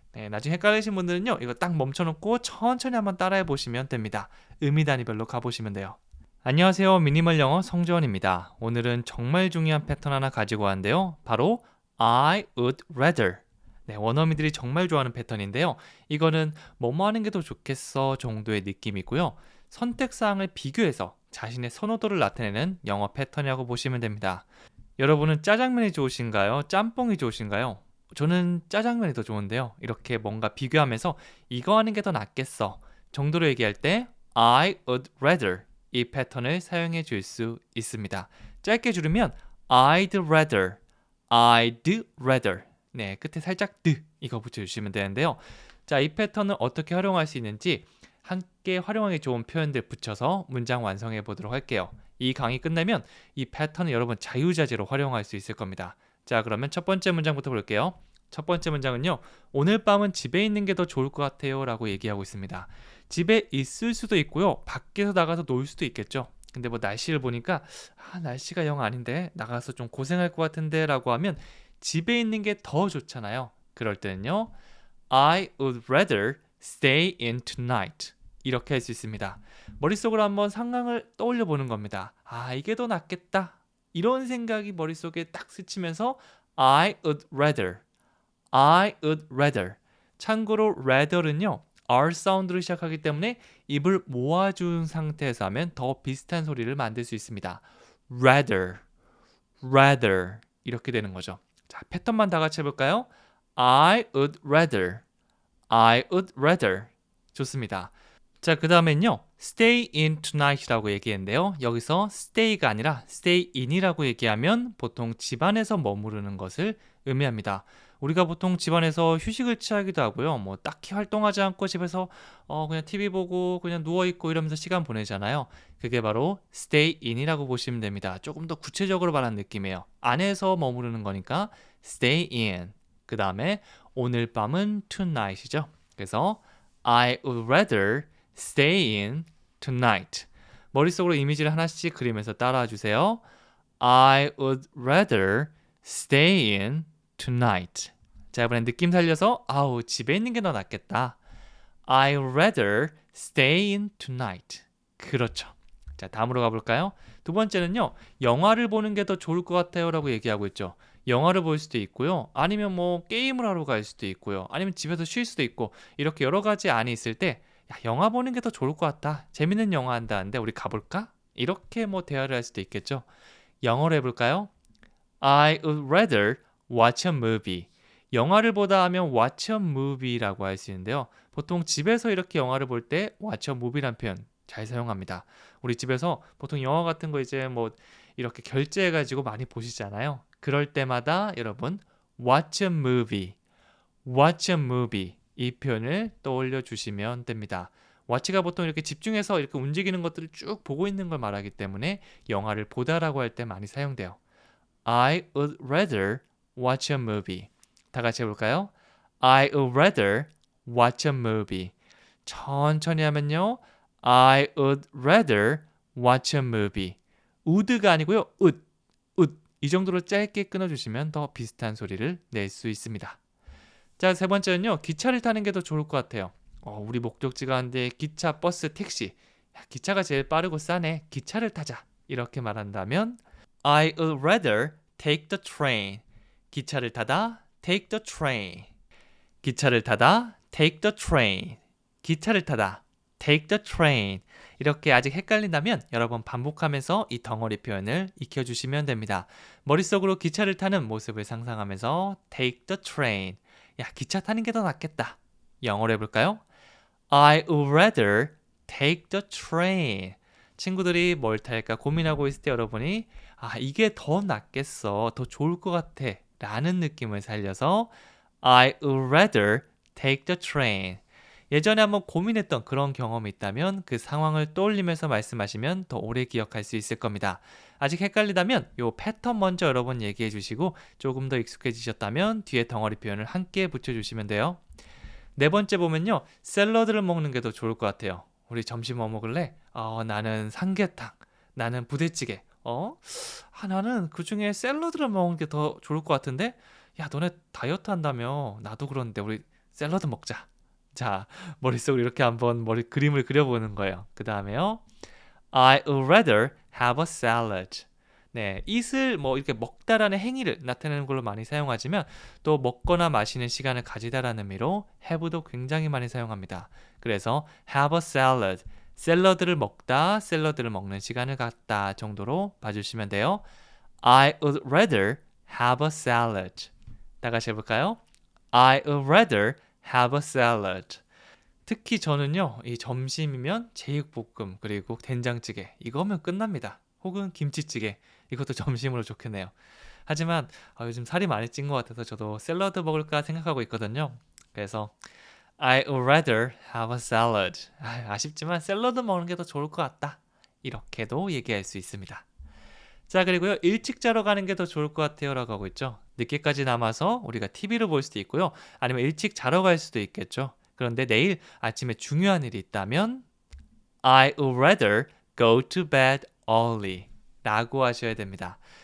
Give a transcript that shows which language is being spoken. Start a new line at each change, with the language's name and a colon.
Korean: 나중에 헷갈리신 분들은요. 이거 딱 멈춰놓고 천천히 한번 따라해 보시면 됩니다. 의미 단위별로 가보시면 돼요. 안녕하세요. 미니멀 영어 성주원입니다. 오늘은 정말 중요한 패턴 하나 가지고 왔는데요. 바로
English: I would rather.
Korean: 원어민들이 정말 좋아하는 패턴인데요. 이거는 뭐뭐 하는 게 더 좋겠어 정도의 느낌이고요. 선택사항을 비교해서 자신의 선호도를 나타내는 영어 패턴이라고 보시면 됩니다. 여러분은 짜장면이 좋으신가요? 짬뽕이 좋으신가요? 저는 짜장면이 더 좋은데요. 이렇게 뭔가 비교하면서 이거 하는 게 더 낫겠어 정도로 얘기할 때
English: I would rather
Korean: 이 패턴을 사용해 줄 수 있습니다. 짧게 줄이면
English: I'd rather, I'd rather.
Korean: 네, 끝에 살짝 드 이거 붙여주시면 되는데요. 자, 이 패턴을 어떻게 활용할 수 있는지 함께 활용하기 좋은 표현들 붙여서 문장 완성해 보도록 할게요. 이 강의 끝나면 이 패턴을 여러분 자유자재로 활용할 수 있을 겁니다. 자, 그러면 첫 번째 문장부터 볼게요. 첫 번째 문장은요. 오늘 밤은 집에 있는 게 더 좋을 것 같아요 라고 얘기하고 있습니다. 집에 있을 수도 있고요. 밖에서 나가서 놀 수도 있겠죠. 근데 뭐 날씨를 보니까 날씨가 영 아닌데 나가서 좀 고생할 것 같은데 라고 하면 집에 있는 게 더 좋잖아요. 그럴 때는요.
English: I would rather stay in tonight.
Korean: 이렇게 할 수 있습니다. 머릿속으로 한번 상황을 떠올려 보는 겁니다. 이게 더 낫겠다. 이런 생각이 머릿속에 딱 스치면서
English: I would rather, I would rather.
Korean: 참고로 rather는요. R 사운드로 시작하기 때문에 입을 모아준 상태에서 하면 더 비슷한 소리를 만들 수 있습니다.
English: rather, rather
Korean: 이렇게 되는 거죠. 자, 패턴만 다 같이 해볼까요?
English: I would rather, I would rather.
Korean: 좋습니다. 자, 그 다음엔요.
English: stay in tonight이라고 얘기했는데요.
Korean: 여기서 stay가 아니라 stay in이라고 얘기하면 보통 집안에서 머무르는 것을 의미합니다. 우리가 보통 집안에서 휴식을 취하기도 하고요. 뭐 딱히 활동하지 않고 집에서 그냥 TV 보고 그냥 누워있고 이러면서 시간 보내잖아요. 그게 바로
English: stay in
Korean: 이라고 보시면 됩니다. 조금 더 구체적으로 말하는 느낌이에요. 안에서 머무르는 거니까
English: stay in.
Korean: 그 다음에 오늘 밤은 tonight이죠.
English: 그래서 I would rather stay in tonight.
Korean: 머릿속으로 이미지를 하나씩 그리면서 따라와 주세요.
English: I would rather stay in tonight.
Korean: 자, 이번엔 느낌 살려서 집에 있는 게 더 낫겠다.
English: I'd rather stay in tonight.
Korean: 그렇죠. 자, 다음으로 가볼까요? 두 번째는요. 영화를 보는 게 더 좋을 것 같아요 라고 얘기하고 있죠. 영화를 볼 수도 있고요. 아니면 뭐 게임을 하러 갈 수도 있고요. 아니면 집에서 쉴 수도 있고 이렇게 여러 가지 안이 있을 때 영화 보는 게 더 좋을 것 같다. 재밌는 영화 한다는데 우리 가볼까? 이렇게 뭐 대화를 할 수도 있겠죠. 영어로 해볼까요?
English: I would rather watch a movie.
Korean: 영화를 보다 하면
English: watch a movie
Korean: 라고 할 수 있는데요. 보통 집에서 이렇게 영화를 볼 때 watch a movie란 표현 잘 사용합니다. 우리 집에서 보통 영화 같은 거 이제 뭐 이렇게 결제해가지고 많이 보시잖아요. 그럴 때마다 여러분
English: watch a movie, watch a movie
Korean: 이 표현을 떠올려 주시면 됩니다. watch가 보통 이렇게 집중해서 이렇게 움직이는 것들을 쭉 보고 있는 걸 말하기 때문에 영화를 보다라고 할 때 많이 사용돼요.
English: I would rather watch a movie.
Korean: 다 같이 해볼까요?
English: I would rather watch a movie.
Korean: 천천히 하면요.
English: I would rather watch a movie.
Korean: would가 아니고요.
English: would.
Korean: 이 정도로 짧게 끊어주시면 더 비슷한 소리를 낼 수 있습니다. 자, 세 번째는요. 기차를 타는 게 더 좋을 것 같아요. 우리 목적지가 한데 기차, 버스, 택시. 기차가 제일 빠르고 싸네. 기차를 타자. 이렇게 말한다면
English: I would rather take the train.
Korean: 기차를 타다
English: take the train.
Korean: 기차를 타다
English: take the train.
Korean: 기차를 타다
English: take the train.
Korean: 이렇게 아직 헷갈린다면 여러 번 반복하면서 이 덩어리 표현을 익혀주시면 됩니다. 머릿속으로 기차를 타는 모습을 상상하면서
English: take the train.
Korean: 기차 타는 게 더 낫겠다. 영어로 해볼까요?
English: I would rather take the train.
Korean: 친구들이 뭘 탈까 고민하고 있을 때 여러분이 이게 더 낫겠어, 더 좋을 것 같아 라는 느낌을 살려서
English: I would rather take the train.
Korean: 예전에 한번 고민했던 그런 경험이 있다면 그 상황을 떠올리면서 말씀하시면 더 오래 기억할 수 있을 겁니다. 아직 헷갈리다면 이 패턴 먼저 여러분 얘기해 주시고 조금 더 익숙해지셨다면 뒤에 덩어리 표현을 함께 붙여주시면 돼요. 네 번째 보면요. 샐러드를 먹는 게 더 좋을 것 같아요. 우리 점심 뭐 먹을래? 나는 삼계탕, 나는 부대찌개. 나는 그중에 샐러드를 먹는 게 더 좋을 것 같은데? 야, 너네 다이어트 한다며. 나도 그런데 우리 샐러드 먹자. 자, 머릿속으로 이렇게 한번 그림을 그려보는 거예요. 그 다음에요.
English: I would rather have a salad.
Korean: 네, eat을 뭐 이렇게 먹다라는 행위를 나타내는 걸로 많이 사용하지만 또 먹거나 마시는 시간을 가지다라는 의미로 have도 굉장히 많이 사용합니다. 그래서
English: have a salad.
Korean: 샐러드를 먹다, 샐러드를 먹는 시간을 갖다 정도로 봐주시면 돼요.
English: I would rather have a salad.
Korean: 다 같이 해볼까요?
English: I would rather have a salad.
Korean: 특히 저는요, 이 점심이면 제육볶음 그리고 된장찌개 이거면 끝납니다. 혹은 김치찌개 이것도 점심으로 좋겠네요. 하지만 요즘 살이 많이 찐 것 같아서 저도 샐러드 먹을까 생각하고 있거든요. 그래서
English: I would rather have a salad.
Korean: 아쉽지만 샐러드 먹는 게 더 좋을 것 같다. 이렇게도 얘기할 수 있습니다. 자, 그리고요. 일찍 자러 가는 게 더 좋을 것 같아요 라고 하고 있죠. 늦게까지 남아서 우리가 TV를 볼 수도 있고요. 아니면 일찍 자러 갈 수도 있겠죠. 그런데 내일 아침에 중요한 일이 있다면
English: I would rather go to bed early
Korean: 라고 하셔야 됩니다.